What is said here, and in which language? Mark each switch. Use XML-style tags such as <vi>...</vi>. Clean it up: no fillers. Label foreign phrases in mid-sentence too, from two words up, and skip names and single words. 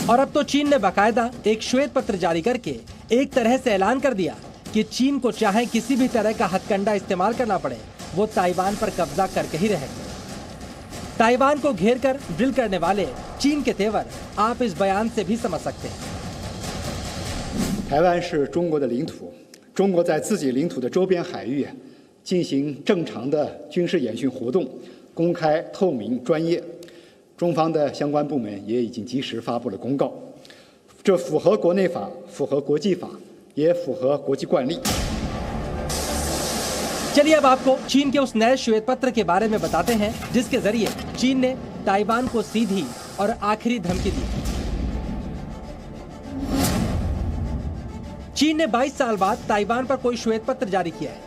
<hi>और अब तो चीन ने बाकायदा एक श्वेत पत्र जारी करके एक तरह से ऐलान कर दिया कि चीन को चाहे किसी भी तरह का हथकंडा इस्तेमाल करना पड़े, वो ताइवान पर कब्जा करके ही रहेंगे। ताइवान को घेरकर ड्रिल करने वाले चीन के तेवर आप इस बयान से भी समझ सकते हैं।</hi> <zh>台湾是中国的领土，中国在自己领土的周边海域进行正常的军事演训活动，公开、透明、专业。中方的相关部门也已经及时发布了公告，这符合国内法，符合国际法，也符合国际惯例。</zh> <hi>चलिए अब आपको चीन के उस नए श्वेत पत्र के बारे में बताते हैं, जिसके जरिए चीन ने ताइवान को सीधी और आखिरी धमकी दी। चीन ने 22 साल बाद ताइवान पर कोई श्वेत पत्र जारी किया है।</hi>